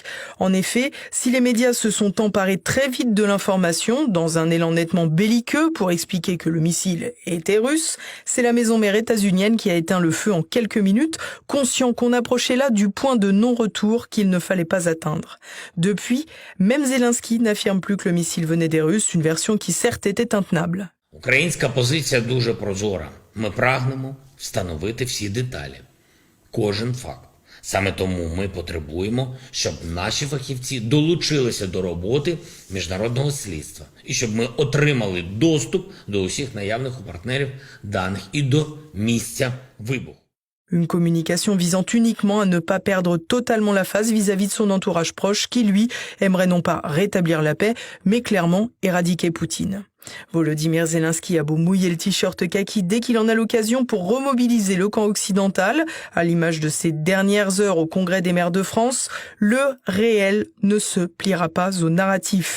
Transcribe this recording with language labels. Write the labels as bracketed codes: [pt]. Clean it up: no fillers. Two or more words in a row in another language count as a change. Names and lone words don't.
[fr] En effet, si les médias se sont emparés très vite de l'information, dans un élan nettement belliqueux pour expliquer que le missile était russe, c'est la maison mère états-unienne qui a éteint le feu en quelques minutes, conscient qu'on approchait là du point de non-retour qu'il ne fallait pas atteindre. Depuis, même Zelensky n'affirme plus que le missile venait des Russes, une version qui certes était intenable. [uk] Українська позиція дуже прозора. Ми прагнемо встановити всі деталі, кожен факт. Саме тому ми потребуємо, щоб наші фахівці долучилися до роботи міжнародного слідства і щоб ми отримали доступ до усіх наявних у партнерів даних і до місця вибуху. [fr] Une communication visant uniquement à ne pas perdre totalement la face vis-à-vis de son entourage proche qui, lui, aimerait non pas rétablir la paix, mais clairement éradiquer Poutine. Volodymyr Zelensky a beau mouiller le t-shirt kaki dès qu'il en a l'occasion pour remobiliser le camp occidental, à l'image de ces dernières heures au Congrès des maires de France, le réel ne se pliera pas au narratif.